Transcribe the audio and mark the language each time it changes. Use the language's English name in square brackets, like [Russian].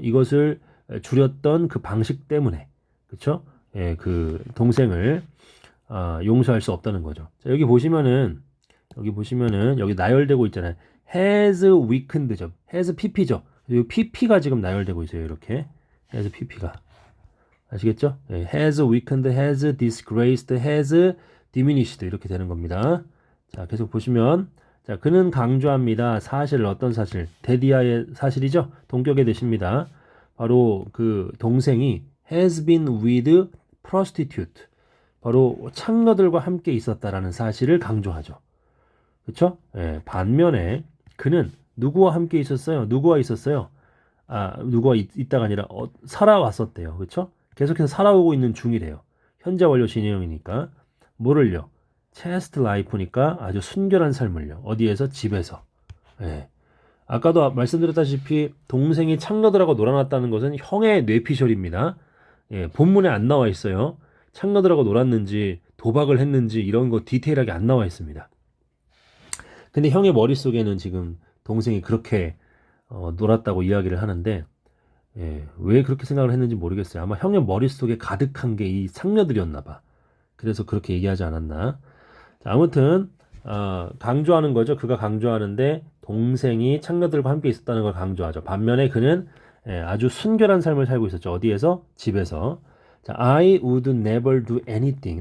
[Korean] 이것을 줄였던 그 방식 때문에. 그렇죠? 예, 그 동생을 용서할 수 없다는 거죠. 자, 여기 보시면은 여기 나열되고 있잖아요. [English] has weakened죠. has pp죠. [Korean] 이 pp가 지금 나열되고 있어요. 이렇게 [English] has pp [Korean] 가 아시겠죠? 예, [English] has weakened, has disgraced, has diminished [Korean] 이렇게 되는 겁니다. 자, 계속 보시면 자, 그는 강조합니다. 사실 어떤 사실? 데디아의 사실이죠. 동격에 되십니다. 바로 그 동생이 [English] has been with prostitute. [Korean] 바로 창녀들과 함께 있었다라는 사실을 강조하죠. 그렇죠? 예, 반면에 그는 누구와 함께 있었어요? 누구와 있었어요? 누가 있다가 아니라 살아왔었대요. 그렇죠? 계속해서 살아오고 있는 중이래요. 현재 완료 진행형이니까 뭐를요? 체스트 라이프니까 아주 순결한 삶을요. 어디에서? 집에서. 예. 아까도 말씀드렸다시피 동생이 창녀들하고 놀아났다는 것은 형의 뇌피셜입니다. 예, 본문에 안 나와 있어요. 창녀들하고 놀았는지 도박을 했는지 이런 거 디테일하게 안 나와 있습니다. 근데 형의 머릿속에는 지금 동생이 그렇게 놀았다고 이야기를 하는데 예, 왜 그렇게 생각을 했는지 모르겠어요. 아마 형의 머릿속에 가득한 게 이 창녀들이었나 봐. 그래서 그렇게 얘기하지 않았나. 자, 아무튼 강조하는 거죠. 그가 강조하는데 동생이 창녀들과 함께 있었다는 걸 강조하죠. 반면에 그는 아주 순결한 삶을 살고 있었죠. 어디에서? 집에서. 자, [English] I would never do anything.